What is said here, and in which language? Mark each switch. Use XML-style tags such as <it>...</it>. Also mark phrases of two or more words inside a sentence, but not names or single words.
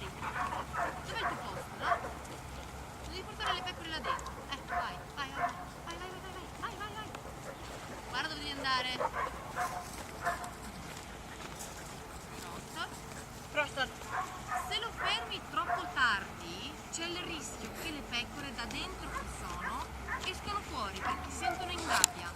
<it>Dov'è il tuo posto, no? Devi portare le pecore là dentro. Vai, vai, vai, vai, vai, vai, vai, vai, vai, vai. Guarda dove devi andare. Prostor. Se lo fermi troppo tardi, c'è il rischio che le pecore da dentro che sono escono fuori perché si sentono in gabbia.</it>